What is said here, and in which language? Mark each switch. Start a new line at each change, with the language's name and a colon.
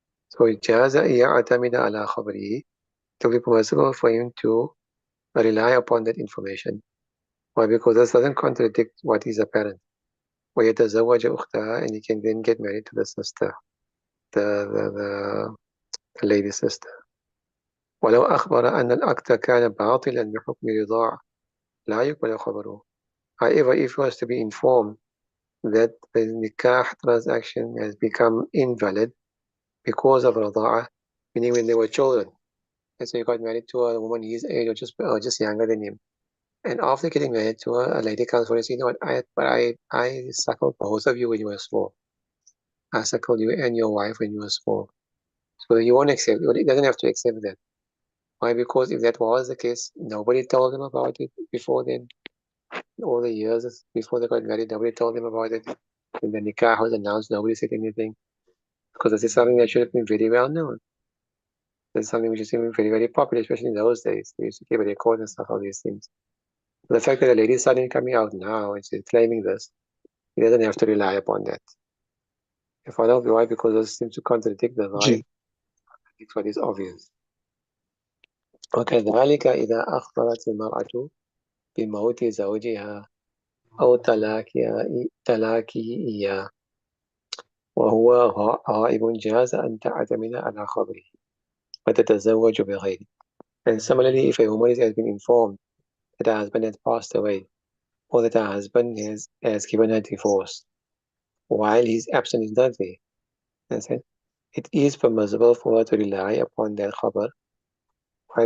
English: So
Arabic: جاز أن يعتمد على خبره,
English: to be permissible for him to rely upon that information. Why? Because this doesn't contradict what is apparent.
Arabic: ويتزوج أختها,
English: and he can then get married to the sister, the lady sister.
Arabic: ولو أخبر أن العقد كان باطلا بحكم رضاع لا يقبل خبره.
English: However, if he was to be informed that the nikah transaction has become invalid because of rada'ah, meaning when they were children, and so he got married to a woman his age or just younger than him, and after getting married to her, a lady comes forward and says, you know what, I suckled both of you when you were small. I suckled you and your wife when you were small. So you won't accept it. He doesn't have to accept that. Why? Because if that was the case, nobody told him about it before then. All the years before they got married, nobody told them about it. When the nikah was announced, nobody said anything. Because this is something that should have been very well known. This is something which is even very, very popular, especially in those days. They used to keep a record and stuff, all these things. But the fact that the lady is suddenly coming out now and she's claiming this, he doesn't have to rely upon that. If I don't know why, because this seems to contradict the G lie. It's what is obvious.
Arabic: وكذلك إذا أخبرت المرأة بموت زوجها أو طلاقه إياه وهو غائب جاز أن تعتمد على خبره وتتزوج بغيره.
English: And similarly, if a woman has been informed that her husband has passed away or that her husband has given her divorce while his absent is not there, it is permissible for her to rely upon that khabar. Why?